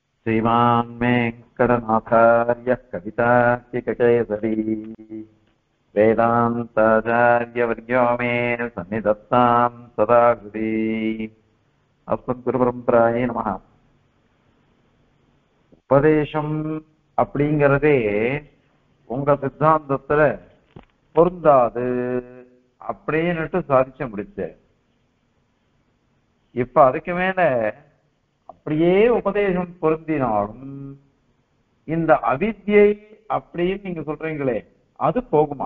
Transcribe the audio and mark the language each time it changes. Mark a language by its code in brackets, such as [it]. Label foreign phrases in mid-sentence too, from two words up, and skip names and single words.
[sa] श्रीमान् वेङ्कटनाथार्यः कवितार्किककेसरी वेदान्ताचार्यवर्यो मे सन्निधत्तां सदा हृदि अस्मद्गुरुपरम्परायै நமः. [ta] உபதேசம் அப்படிங்கிறதே உங்க சித்தாந்தத்துல பொருந்தாது அப்படின்னுட்டு சாதிச்ச முடிச்சு. இப்ப அதுக்கு மேல அப்படியே உபதேசம் பொருந்தினாலும் இந்த அவித்யை அப்படின்னு நீங்க சொல்றீங்களே அது போகுமா?